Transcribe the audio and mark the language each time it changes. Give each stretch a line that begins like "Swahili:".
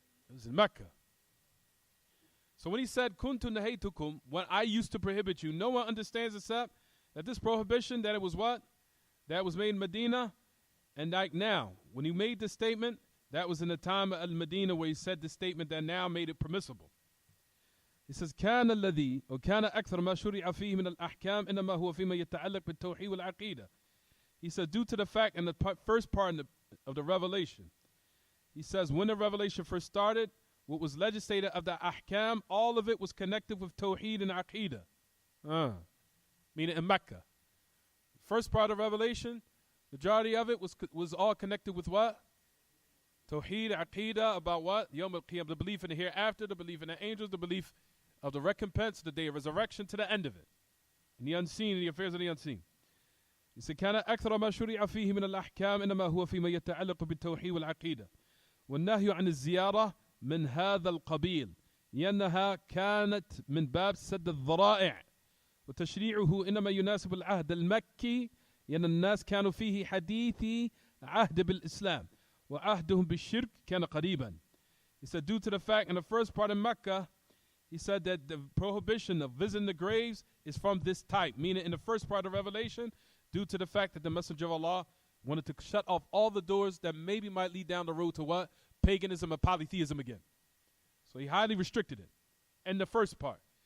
English: It was in Mecca. So when he said,
Arabic: kuntu nahaytukum,
English: when I used to prohibit you, no one understands except that this prohibition, that it was what? That was made in Medina. And like now, when he made this statement, that was in the time of Al-Medina where he said this statement that now made it permissible. He says,
Arabic: كان الذي وكان أكثر ما شرع فيه من الأحكام إنما هو فيما يتعلق بالتوحيد والعقيدة.
English: He says, due to the fact in the first part of the revelation, he says, when the revelation first started, what was legislated of the ahkam, all of it was connected with tawheed and aqidah. Meaning in Mecca. First part of revelation, majority of it was all connected with what? Tawheed, aqidah, about what? Yawm al-Qiyam, the belief in the hereafter, the belief in the angels, the belief of the recompense, the day of resurrection, to the end of it. And the unseen, the affairs of the unseen. He said,
Arabic: كان أكثر ما شرع فيه من الأحكام إنما هو فيما يتعلق بالتوحيد والعقيدة والنهي عن الزيارة من هذا القبيل لأنها كانت من باب سد الذرائع وتشريعه إنما يناسب العهد المكي لأن الناس كانوا فيه حديثي عهد بالإسلام وعهدهم بالشرك كان قريبا.
English: He said, due to the fact in the first part of Mecca, he said that the prohibition of visiting the graves is from this type, meaning in the first part of Revelation, due to the fact that the Messenger of Allah wanted to shut off all the doors that maybe might lead down the road to what? Paganism and polytheism again. So he highly restricted it in the first part.